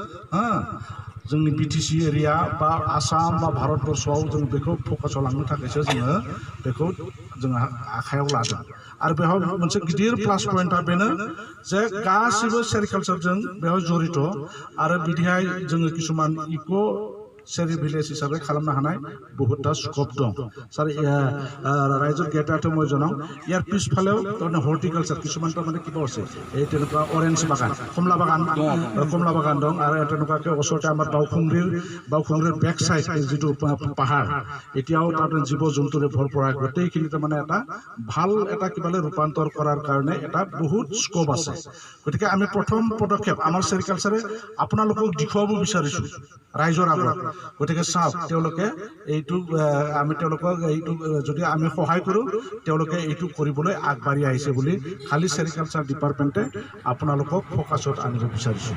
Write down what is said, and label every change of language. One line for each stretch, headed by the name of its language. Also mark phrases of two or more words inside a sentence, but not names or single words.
Bodo: जोंनि BTC एरिया बा आसाम बा भारतबर्षआव जों बेखौ फकासाव लांनो थाखायसो जोङो बेखौ जोङो आखायाव लादों आरो बेयाव मोनसे गिदिर
English: plus point
Bodo: बेनो जे गासिबो सेरिकालचारजों बेयाव जड़ित आरो बिदिहाय जोङो किसुमान
English: eco seri village
Bodo: हिसाबै खालामनो हानाय बहुतटा स्कप दं सार रायजोर गेटाथ'
Assamese: মই জনাওঁ ইয়াৰ পিছফালেও তাৰমানে হৰ্টিকালচাৰ কিছুমান তাৰমানে কিবা আছে এই তেনেকুৱা অৰেঞ্জ বাগান কমলা বাগান দं আৰু তেনেকুৱাকৈ ওচৰতে আমাৰ বাউখুংৰিৰ বেক চাইড যিটো পাহাৰ এতিয়াও তাৰমানে জীৱ জন্তুৰে ভৰপৰা গোটেইখিনি তাৰমানে এটা ভাল এটা কিবালৈ ৰূপান্তৰ কৰাৰ কাৰণে এটা বহুত স্কপ আছে গতিকে আমি প্ৰথম পদক্ষেপ আমাৰ সেৰিকালচাৰে আপোনালোকক দেখুৱাব বিচাৰিছোঁ ৰাইজৰ আগত গতিকে চাওক তেওঁলোকে এইটো আমি তেওঁলোকক এইটো যদি আমি সহায় কৰোঁ তেওঁলোকে এইটো কৰিবলৈ আগবাঢ়ি আহিছে বুলি খালি
English: sericulture department
Assamese: আপোনালোকক ফ'কাছত আনিব বিচাৰিছোঁ।